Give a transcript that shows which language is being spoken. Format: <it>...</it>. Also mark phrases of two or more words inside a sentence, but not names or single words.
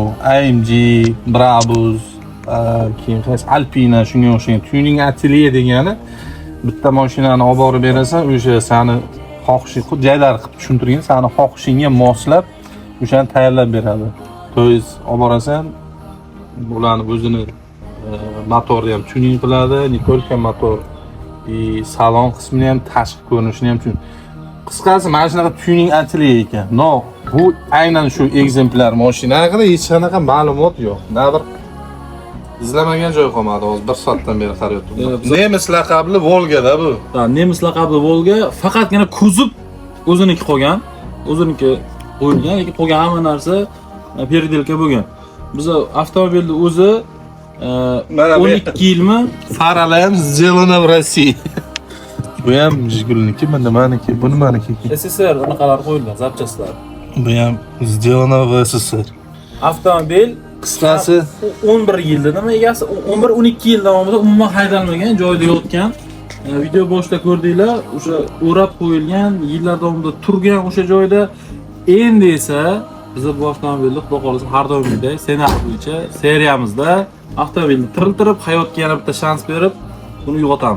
<uz>AMG, Brabus, keyin qaysi Alpina shunga o'xshagan tuning atelye degani bitta mashinani olib borib berasan, o'sha seni xohishing joylar qilib tushuntirgan, seni xohishingga moslab o'shani tayyorlab beradi. To'yiz olib borasan, ularni o'zini motorni ham tuning qiladi,</uz> <ru>не только</ru> <uz>motor, salon qismini ham, tashqi ko'rinishini ham qisqasi mana shunaqa tuning atelye ekan. No, bu aynan shu ekzemplyar mashina haqida hech qanaqa ma'lumot yo'q. Na bir izlamagan joy qolmadi. Hozir 1 soatdan beri qarayapman. Nemis laqabli Volgada bu. Nemis laqabli Volga, faqatgina kuzov o'ziniki qolgan, o'ziniki qo'yilgan, lekin qolgan hamma narsa переделка bo'lgan. Biz avtomobilni o'zi 12 yilmi Faralar ham</uz> <ru>сделано в России.</ru> <uz>Bu ham Jigulniki, nimaniki, bu nimaniki? SSR anaqalar qo'yilgan, zapchastlar. Bu ham</uz> <ru>сделано в СССР.</ru> <uz>Avtomobil Qisqasi 11 yilda nima egasi 11-12 yil davomida umuman haydalmagan, joyida yotgan. Video boshida ko'rdinglar, o'sha o'rab qo'yilgan, yillar davomida turgan o'sha joyda. Endi esa biz bu avtomobilni xudo xolisa har doimgidek ssenariy bo'yicha seriyamizda avtomobilni tiriltirib, hayotga yana bitta shans berib, uni uyg'otamiz.</uz>